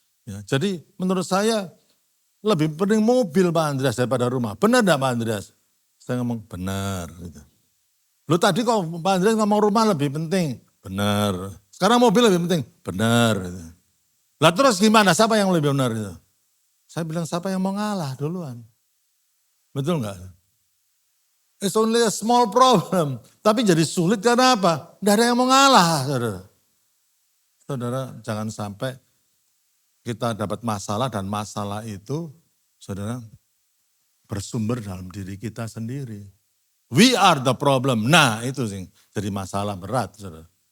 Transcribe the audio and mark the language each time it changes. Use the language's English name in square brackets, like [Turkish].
[Indonesian] Ya, jadi menurut saya lebih penting mobil Pak Andreas daripada rumah. Benar enggak Pak Andreas? Saya ngomong benar. Gitu. Lu tadi kok Pak Andreas ngomong rumah lebih penting. Benar. Sekarang mobil lebih penting. Benar. Gitu. Lah terus gimana? Siapa yang lebih benar itu? Saya bilang siapa yang mau ngalah duluan. Betul enggak? [English] It's only a small problem. [Indonesian] Tapi jadi sulit karena apa? Tidak ada yang mau ngalah. Saudara. Saudara jangan sampai kita dapat masalah dan masalah itu saudara bersumber dalam diri kita sendiri. [English] We are the problem. [Indonesian] Nah itu sih jadi masalah berat. Saudara.